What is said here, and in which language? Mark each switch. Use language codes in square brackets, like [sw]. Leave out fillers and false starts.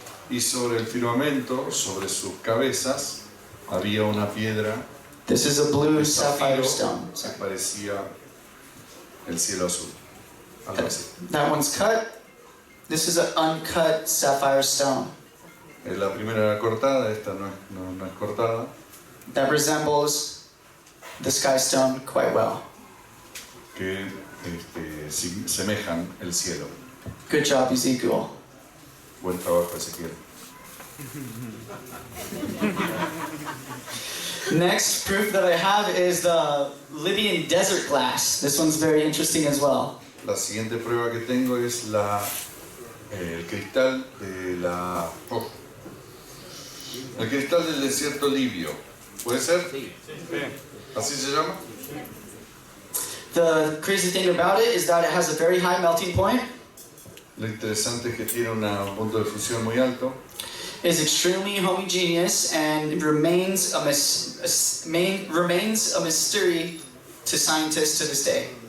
[es] Y sobre el firmamento, sobre sus cabezas, había una piedra. [en] This is a blue sapphire stone. [es] Que parecía el cielo azul. Algo así. [en] That one's cut. This is an uncut sapphire stone. [es] La primera era cortada, esta no es cortada. [en] That resembles the sky stone quite well. [es] Que semejan el cielo. [en] Good job, Ezekiel. [es] Buen trabajo, Ezequiel. [en] Next proof that I have is the Libyan desert glass. This one's very interesting as well. [es] La siguiente prueba que tengo es el cristal el cristal del desierto libio. ¿Puede ser? Sí. ¿Así se llama? [en] The crazy thing about it is that it has a very high melting point. [es] Lo interesante es que tiene un punto de fusión muy alto. [en] Is extremely homogeneous and remains a mystery to scientists to this day.